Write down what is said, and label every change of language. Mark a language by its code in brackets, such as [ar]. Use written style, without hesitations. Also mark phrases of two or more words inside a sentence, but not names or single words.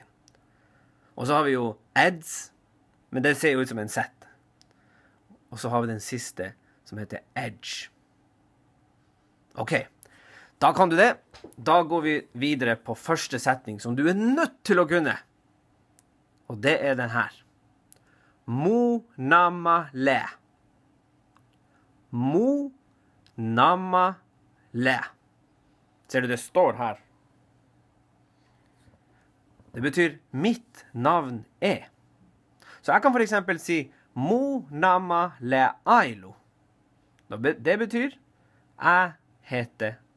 [no] Og så har vi jo eds, men det ser jo ut som en z. Og så har vi den siste, som heter edge. Ok, da kan du det. Da går vi videre på første setning, som du er nødt til å kunne. Og det er den her. [se] Mo nama le. Mo nama le. [no] Ser du det står her? Det betyr mitt navn er. Så jeg kan for eksempel si [se] Mo nama le [no] Ailo. Det betyr jeg heter Ailo.